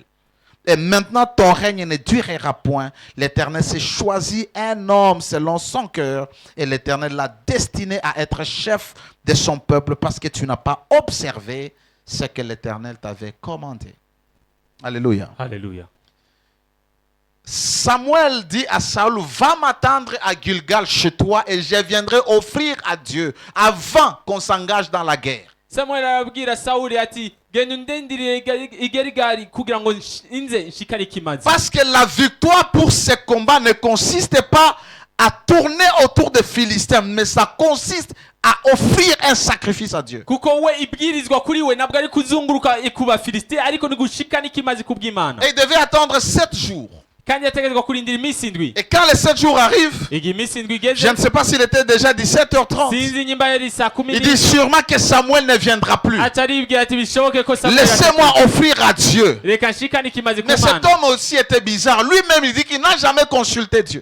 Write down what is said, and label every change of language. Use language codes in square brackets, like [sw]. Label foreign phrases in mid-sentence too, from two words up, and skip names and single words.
[fr] Et maintenant ton règne ne durera point. L'Éternel s'est choisi un homme selon son cœur et l'Éternel l'a destiné à être chef de son peuple parce que tu n'as pas observé ce que l'Éternel t'avait commandé. Alléluia. Alléluia. Samuel dit à Saül, va m'attendre à Gilgal chez toi et je viendrai offrir à Dieu avant qu'on s'engage dans la guerre. [rn] Samuel arabwira Sauli ati genda undendire igerigari kugira ngo inze nshikare kimazi. [fr] Parce que la victoire pour ce combat ne consiste pas à tourner autour des Philistins, mais ça consiste à offrir un sacrifice à Dieu. [rn] Kuko we ibwirizwa kuri we nabwo ari kuzunguruka kuba Filistin ariko ni gushikana ikimazi kubw'Imana. [fr] Et il devait attendre 7 jours. Et quand les 7 jours arrivent, je ne sais pas s'il était déjà 17h30. Il dit sûrement que Samuel ne viendra plus. Laissez-moi offrir à Dieu. Mais cet homme aussi était bizarre. Lui-même, il dit qu'il n'a jamais consulté Dieu.